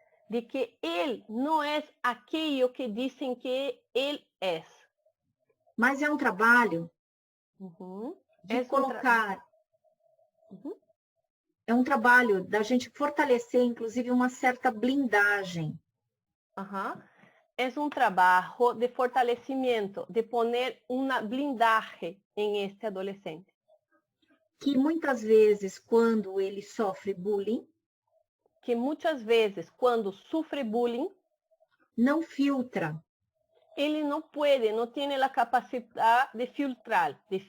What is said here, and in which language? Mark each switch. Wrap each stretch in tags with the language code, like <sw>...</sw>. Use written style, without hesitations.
<pt>De que ele não é aquilo que dizem que ele é. Mas é um trabalho de colocar... É um trabalho da gente fortalecer, inclusive, uma certa blindagem.</pt> <es>es un trabajo de fortalecimiento, de poner una blindaje en este adolescente.</es> <pt>Que muitas vezes, quando ele sofre bullying,</pt> <es>Que muchas veces cuando sufre bullying,</es> <pt>não filtra,</pt> <es>ele no puede, no tiene la capacidad de filtrar.</es>